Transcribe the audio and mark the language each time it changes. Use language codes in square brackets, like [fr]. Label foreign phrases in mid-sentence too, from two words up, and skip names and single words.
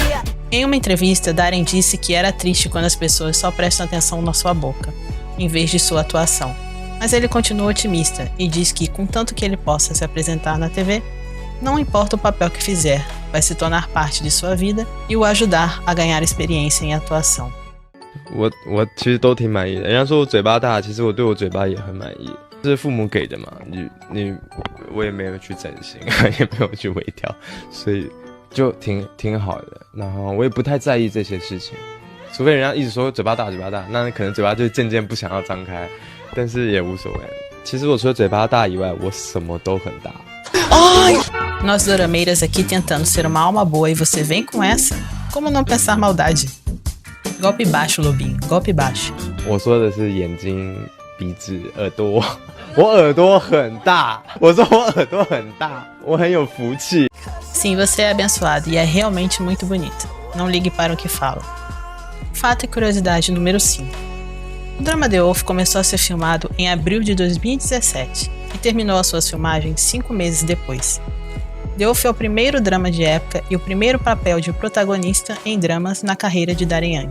[pt] Em uma entrevista, Darren disse que era triste quando as pessoas só prestam atenção na sua boca, em vez de sua atuação. Mas ele continua otimista e diz que, contanto que ele possa se apresentar na TV, não importa o papel que fizer, vai se tornar parte de sua vida e o ajudar a ganhar experiência em atuação. [zh] 我其实都挺满意的。人家说我嘴巴大，其实我对我嘴巴也很满意。这是父母给的嘛，我也没有去整形，也没有去微调，所以就挺好的。然后我也不太在意这些事情，除非人家一直说嘴巴大，那可能嘴巴就渐渐不想要张开，但是也无所谓。其实我除了嘴巴大以外，我什么都很大。 [pt] Ai! Nós dorameiras aqui tentando ser uma alma boa e você vem com essa? Como não pensar maldade? Golpe baixo, Lobinho, golpe baixo. [zh] 我说的是眼睛、鼻子、耳朵。我耳朵很大，我说我耳朵很大，我很有福气。 [pt] Sim, você é abençoado e é realmente muito bonito. Não ligue para o que fala. Fato e curiosidade número 5. O drama The Wolf começou a ser filmado em abril de 2017 e terminou as suas filmagens 5 meses depois. The Wolf é o primeiro drama de época e o primeiro papel de protagonista em dramas na carreira de Darren Young.